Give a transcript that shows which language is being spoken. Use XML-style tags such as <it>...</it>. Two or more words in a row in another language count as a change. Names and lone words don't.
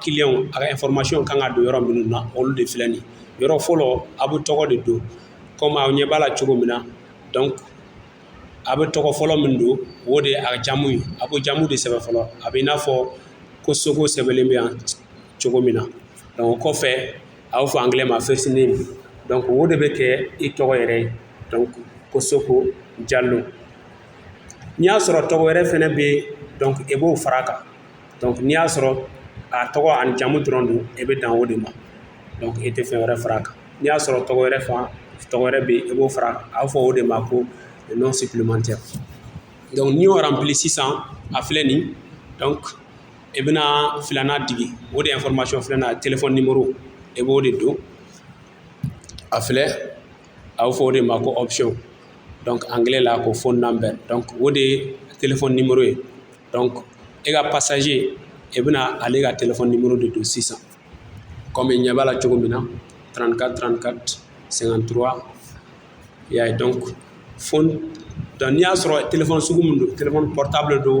<bm>client a ka information kan ka don yɔrɔ minnu na olu de filɛ nin yɔrɔ fɔlɔ a bɛ tɔgɔ de don comme aw ɲɛ b'a la cogo min na donc a bɛ tɔgɔ fɔlɔ min don o de ye a ka jamu ye a b'o jamu de sɛbɛn fɔlɔ a bɛ i n'a fɔ ko Sogo sɛbɛnlen bɛ yan cogo min na donc o kɔfɛ a y'o fɔ anglais ma</bm> <en>first name</en> <bm>donc o de bɛ kɛ i tɔgɔ yɛrɛ ye donc ko Sogo Jallo n'i y'a sɔrɔ tɔgɔ wɛrɛ fɛnɛ bɛ donc e b'o fara a kan donc n'i y'a sɔrɔ a tɔgɔ ani jamu dɔrɔn don e bɛ dan o de ma donc e tɛ fɛn wɛrɛ fara a kan n'i y'a sɔrɔ tɔgɔ wɛrɛ bɛ e b'o fara a kan a bɛ fɔ o de ma ko</bm> <fr>non supplémentaire</fr> <bm>donc n'i y'o rempli sisan a filɛ nin donc e bɛna filanan digi o de information filanan</bm> <fr>téléphone numéro</fr> <bm>e b'o de don a filɛ a bɛ fɔ o de ma ko option donc anglais la ko</bm> <en>phone number</en> <bm>donc o de ye</bm> <fr>téléphone numéro</fr> <bm>ye donc e ka passager e bɛna ale ka</bm> <fr>téléphone numéro</fr> <bm>de don sisan comme ɲɛ b'a la cogo min na 34 34 53 y'a ye donc phone donc n'i y'a sɔrɔ téléphone sugu min don</bm> <fr>téléphone portable</fr> <bm>don</bm>